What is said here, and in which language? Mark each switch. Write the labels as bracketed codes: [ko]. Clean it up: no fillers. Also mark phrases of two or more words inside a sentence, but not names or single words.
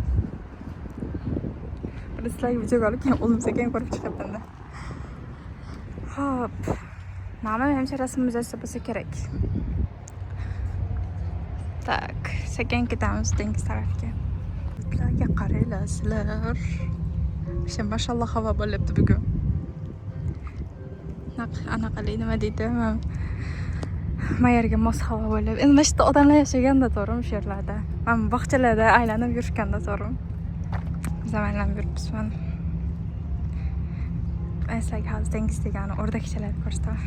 [uz] Bizlarga videoga olib keyin o'zim sekin ko'rib chiqyapman-da. Hop. Mana menimcha rasm muzeysi bo'lsa kerak. Tak, sekin ketamiz dengiz tarafga. Bizlarga qaranglar sizlar. Şimdi maşallah hava bo'lyapti bugun. Anaqali nima deydi? Mayerga mos havo bo'lyapti. Endi mana shu yerda odamlar yashaganda to'g'rimi shu yerlarda? Mana bog'chalarda aylanib yurishganda to'g'rimi? Zamonlanib yuribmiz mana. Sizlarga hozir dengiz degani o'rdakchalarni ko'rsataman.